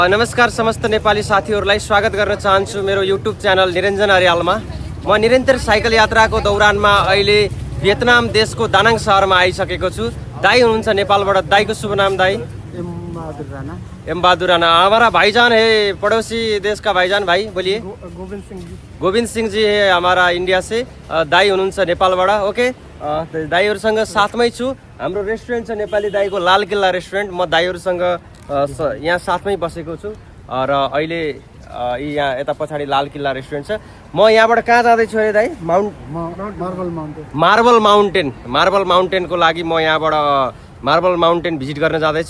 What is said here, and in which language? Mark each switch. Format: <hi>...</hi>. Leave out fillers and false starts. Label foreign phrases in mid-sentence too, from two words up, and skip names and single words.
<ne>नमस्कार समस्त नेपाली साथीहरूलाई स्वागत गर्न चाहन्छु मेरो युट्युब च्यानल निरञ्जन अर्यालमा। म निरन्तर साइकल यात्राको दौरानमा अहिले भियतनाम देशको दानाङ सहरमा आइसकेको छु। दाई हुनुहुन्छ नेपालबाट। दाईको शुभ नाम दाई? एम बहादुर राणा।</ne> <hi>हमारा भाईजान है पड़ोसी देश का भाईजान। भाई बोलिए। गोविंद सिंह जी है हमारा इंडिया से।</hi> <ne>दाई हुनुहुन्छ नेपालबाट। ओके, दाईहरूसँग साथमै छु। हाम्रो रेस्टुरेन्ट छ नेपाली दाईको लाल किल्ला रेस्टुरेन्ट। म दाईहरूसँग यहाँ साथमै बसेको छु र अहिले यहाँ यता पछाडि लाल किल्ला रेस्टुरेन्ट छ। म यहाँबाट कहाँ जाँदैछु अरे दाई? मार्बल माउन्टेनको लागि म यहाँबाट मार्बल माउन्टेन भिजिट गर्न जाँदैछु।</ne>